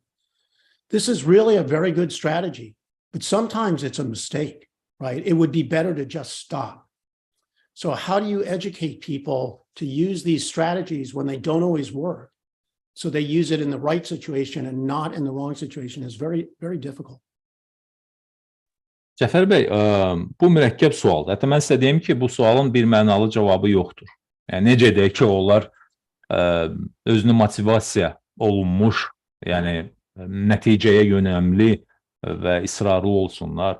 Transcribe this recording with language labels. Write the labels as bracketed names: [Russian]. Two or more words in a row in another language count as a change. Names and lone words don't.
[English] This is really a very good strategy, but sometimes it's a mistake, right? It would be better to just stop. So how do you educate people to use these strategies when they don't always work? So they use it in the right situation and not in the wrong situation is very, very difficult. [Azerbaijani] Cəfər bəy, bu mürəkkəb sualdır. Hətta mən sizə deyim ki, bu sualın bir mənalı cavabı yoxdur. Yəni, necə deyək ki, onlar özünü motivasiya olunmuş, yəni nəticəyə yönəmli və israrlı olsunlar.